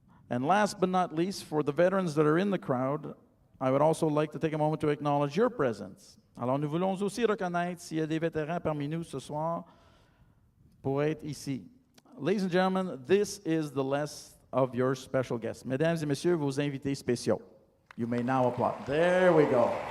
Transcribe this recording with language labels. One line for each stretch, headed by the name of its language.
English: And last but not least, for the veterans that are in the crowd, I would also like to take a moment to acknowledge your presence.
French: Alors, nous voulons aussi reconnaître s'il y a des vétérans parmi nous ce soir pour être ici.
English: Ladies and gentlemen, this is the list of your special guests.
French: Mesdames et messieurs, vos invités spéciaux.
English: You may now applaud. There we go.